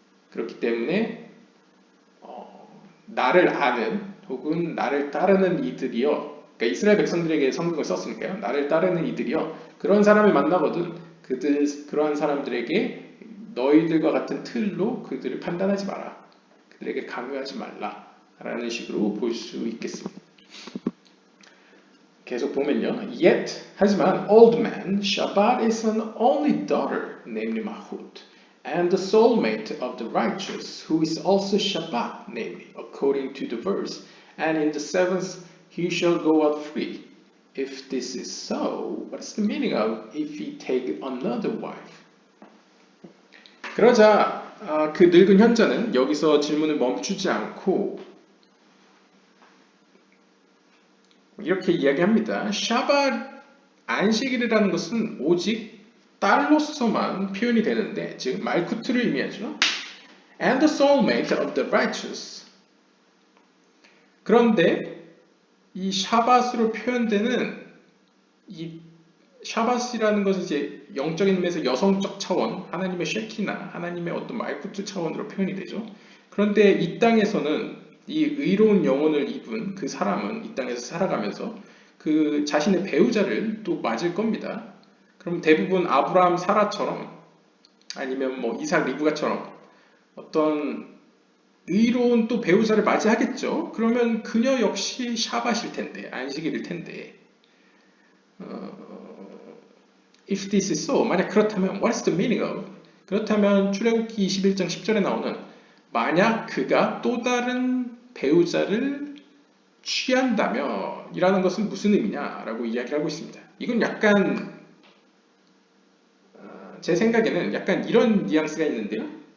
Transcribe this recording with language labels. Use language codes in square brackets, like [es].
[ko] 그렇기 때문에 나를 아는 혹은 나를 따르는 이들이여, 그러니까 이스라엘 백성들에게 성경을 썼으니까요. 나를 따르는 이들이여, 그런 사람을 만나거든 그러한 사람들에게 너희들과 같은 틀로 그들을 판단하지 마라. 그들에게 강요하지 말라. 라는 식으로 볼 수 있겠습니다. 계속 보면요. [en] Yet, [ko] 하지만 [en] old man, Shabbat is an only daughter, namely Mahut, and the soulmate of the righteous, who is also Shabbat, namely, according to the verse, and in the seventh he shall go out free. If this is so, what is the meaning of if he take another wife? [ko] 그러자 그 늙은 현자는 여기서 질문을 멈추지 않고 이렇게 이야기합니다. 샤밧, 안식일이라는 것은 오직 딸로서만 표현이 되는데, 즉 말쿠트를 의미하죠. [en] And the soulmate of the righteous. [ko] 그런데 이 샤밧으로 표현되는 이 샤밧이라는 것은 이제 영적인 면에서 여성적 차원, 하나님의 쉐키나 하나님의 어떤 말쿠트 차원으로 표현이 되죠. 그런데 이 땅에서는 이 의로운 영혼을 입은 그 사람은 이 땅에서 살아가면서 그 자신의 배우자를 또 맞을 겁니다. 그럼 대부분 아브라함, 사라처럼, 아니면 뭐 이삭, 리브가처럼 어떤 의로운 또 배우자를 맞이하겠죠. 그러면 그녀 역시 샤바실 텐데, 안식일일 텐데. [en] If this is so, [ko] 만약 그렇다면 [en] what's the meaning of? [ko] 그렇다면 출애굽기 21장 10절에 나오는 만약 그가 또 다른 배우자를 취한다면 이라는 것은 무슨 의미냐라고 이야기를 하고 있습니다. 이건 약간 제 생각에는 약간 이런 뉘앙스가 있는데요.